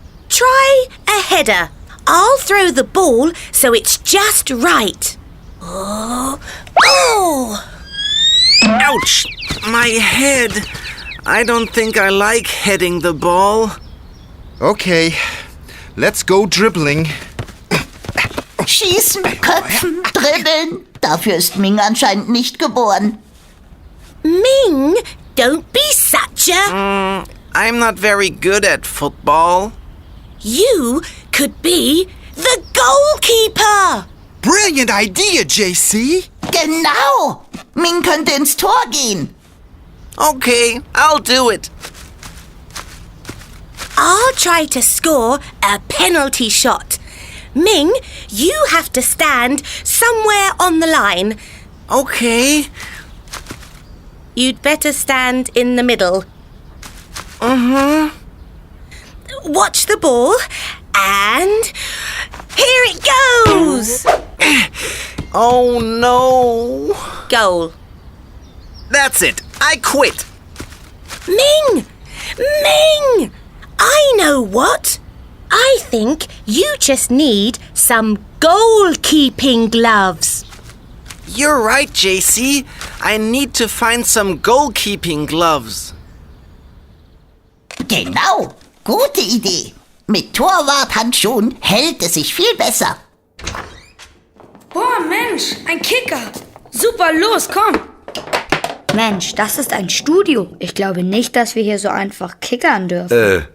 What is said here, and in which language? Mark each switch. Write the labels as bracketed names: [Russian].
[English] Try a header. I'll throw the ball so it's just right. Oh! Ouch! My head. I don't think I like heading the ball. Okay, let's go dribbling. [German] Schießen, köpfen, dribbeln. Dafür ist Ming anscheinend nicht geboren. [English] Ming, don't be such a... I'm not very good at football. You could be the goalkeeper. Brilliant idea, JC. [German] Genau. Ming könnte ins Tor gehen. [English] Okay, I'll do it. I'll try to score a penalty shot. Ming, you have to stand somewhere on the line. Okay. You'd better stand in the middle. Watch the ball, and here it goes! Oh no. Goal. That's it. I quit. Ming! Ming! I know what. I think you just need some goalkeeping gloves. You're right, JC. I need to find some goalkeeping gloves. [German] Genau. Gute Idee. Mit Torwarthandschuhen hält es sich viel besser. Boah, Mensch, ein Kicker. Super, los, komm. Mensch, das ist ein Studio. Ich glaube nicht, dass wir hier so einfach kickern dürfen.